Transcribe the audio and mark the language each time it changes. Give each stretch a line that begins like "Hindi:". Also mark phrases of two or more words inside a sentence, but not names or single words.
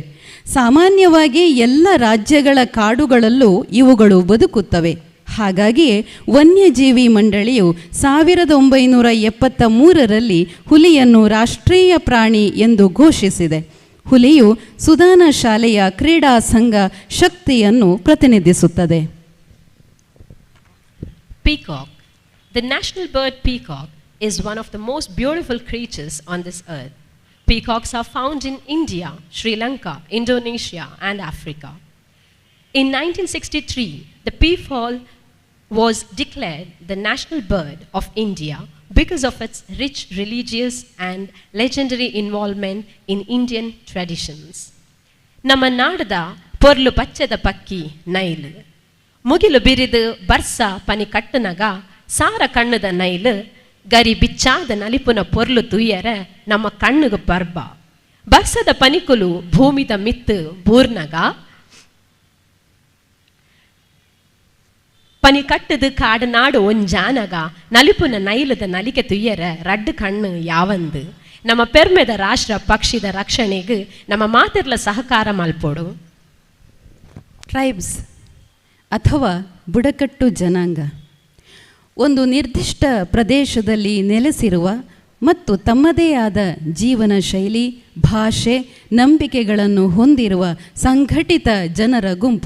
Kannada: ಸಾಮಾನ್ಯವಾಗಿ ಎಲ್ಲ ರಾಜ್ಯಗಳ ಕಾಡುಗಳಲ್ಲೂ ಇವುಗಳು ಬದುಕುತ್ತವೆ. ಹಾಗಾಗಿಯೇ ವನ್ಯಜೀವಿ ಮಂಡಳಿಯು 1973ರಲ್ಲಿ ಹುಲಿಯನ್ನು ರಾಷ್ಟ್ರೀಯ ಪ್ರಾಣಿ ಎಂದು ಘೋಷಿಸಿದೆ. ಹುಲಿಯು ಸುದಾನ ಶಾಲೆಯ ಕ್ರೀಡಾ ಸಂಘ ಶಕ್ತಿಯನ್ನು ಪ್ರತಿನಿಧಿಸುತ್ತದೆ.
English: Peacock. The national bird peacock is one of the most beautiful creatures on this earth. Peacocks are found in India, Sri Lanka, Indonesia, and Africa. In 1963, the peafowl was declared the national bird of India because of its rich religious and legendary involvement in Indian traditions.
Tulu: ನಮ್ಮ ನಾಡದ ಪೊರ್ಲು ಪಚ್ಚದ ಪಕ್ಕಿ ನೈಲು, ಮುಗಿಲು ಬಿರಿದು ಬರ್ಸ ಪನಿ ಕಟ್ಟನಗ ಸಾರ ಕಣ್ಣದ ನೈಲು, ಗರಿ ಬಿಚ್ಚಾದ ನಲಿಪುನ ಪೊರ್ಲು ತುಯ್ಯರ ನಮ್ಮ ಕಣ್ಣುಗ ಬರ್ಬ, ಬರ್ಸದ ಪನಿಕುಲು ಭೂಮಿದ ಮಿತ್ತು ಬೂರ್ನಗ, ಪನಿ ಕಟ್ಟದು ಕಾಡನಾಡು ಒಂಜಾನಗ ನಲಿಪುನ ನೈಲದ ನಲಿಕೆ ತುಯ್ಯರ ರಡ್ಡು ಕಣ್ಣು ಯಾವಂದು. ನಮ್ಮ ಪೆರ್ಮೆದ ರಾಷ್ಟ್ರ ಪಕ್ಷಿದ ರಕ್ಷಣೆಗೆ ನಮ್ಮ ಮಾತಿರ್ಲ ಸಹಕಾರ ಮಲ್ಪೋಡು.
Kannada: ಟ್ರೈಬ್ಸ್ ಅಥವಾ ಬುಡಕಟ್ಟು ಜನಾಂಗ ಒಂದು ನಿರ್ದಿಷ್ಟ ಪ್ರದೇಶದಲ್ಲಿ ನೆಲೆಸಿರುವ ಮತ್ತು ತಮ್ಮದೇ ಆದ ಜೀವನ ಶೈಲಿ, ಭಾಷೆ, ನಂಬಿಕೆಗಳನ್ನು ಹೊಂದಿರುವ ಸಂಘಟಿತ ಜನರ ಗುಂಪು.